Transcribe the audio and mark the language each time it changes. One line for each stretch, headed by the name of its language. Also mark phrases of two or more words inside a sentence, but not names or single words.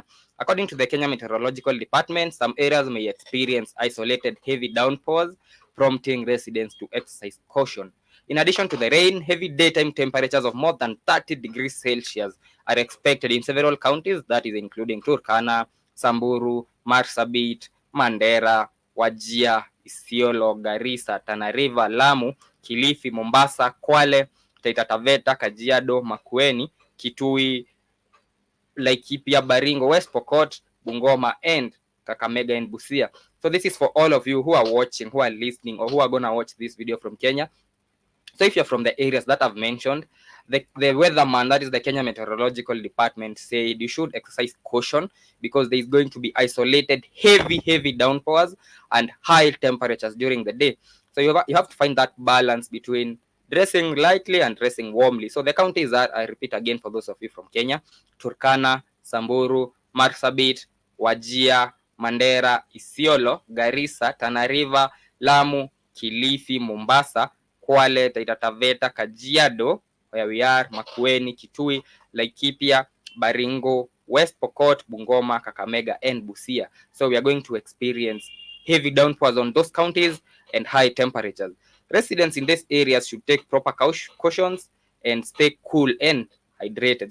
English: According to the Kenya Meteorological Department, some areas may experience isolated heavy downpours, prompting residents to exercise caution. In addition to the rain, heavy daytime temperatures of more than 30 degrees Celsius are expected in several counties, that is including Turkana, Samburu, Marsabit, Mandera, Wajir, Isiolo, Garissa, Tana River, Lamu, Kilifi, Mombasa, Kwale, Taita Taveta, Kajiado, Makueni, Kitui, Laikipia, Baringo, West Pokot, Bungoma, and Kakamega and Busia. So this is for all of you who are watching, who are listening, or who are going to watch this video from Kenya. So if you're from the areas that I've mentioned, the weatherman, that is the Kenya Meteorological Department, said you should exercise caution because there is going to be isolated heavy downpours and high temperatures during the day. So you have to find that balance between dressing lightly and dressing warmly. So the counties are, I repeat again for those of you from Kenya: Turkana, Samburu, Marsabit, Wajir, Mandera, Isiolo, Garissa, Tana River, Lamu, Kilifi, Mombasa, Kwale, Taita Taveta, Kajiado, where we are, Makueni, Kitui, Laikipia, Baringo, West Pokot, Bungoma, Kakamega, and Busia. So we are going to experience heavy downpours on those counties and high temperatures. Residents in these areas should take proper cautions and stay cool and hydrated.